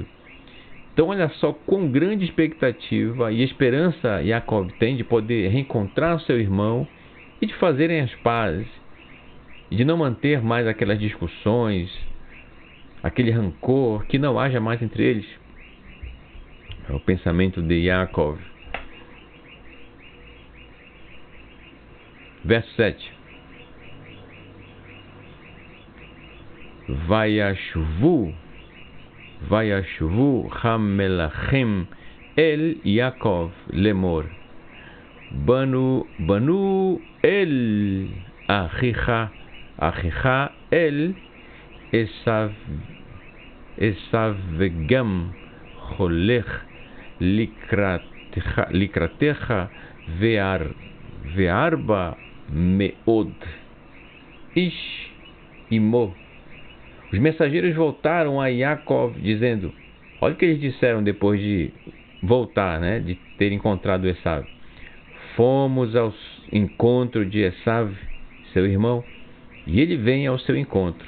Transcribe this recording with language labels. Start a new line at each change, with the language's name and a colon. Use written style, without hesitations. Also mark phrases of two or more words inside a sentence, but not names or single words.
Portuguese: Então olha só quão grande expectativa e esperança Yaakov tem de poder reencontrar o seu irmão e de fazerem as pazes, e de não manter mais aquelas discussões, aquele rancor, que não haja mais entre eles. É o pensamento de Yaakov. Verso 7.
Hebrew: וישבו המלאכים אל יעקב לאמר באנו אל אחיך אל עשו וגם הלך לקראתך וארבע מאות איש עמו.
Portuguese: Os mensageiros voltaram a Yaakov dizendo, olha o que eles disseram depois de voltar, né, de ter encontrado Esav. Fomos ao encontro de Esav, seu irmão, e ele vem ao seu encontro.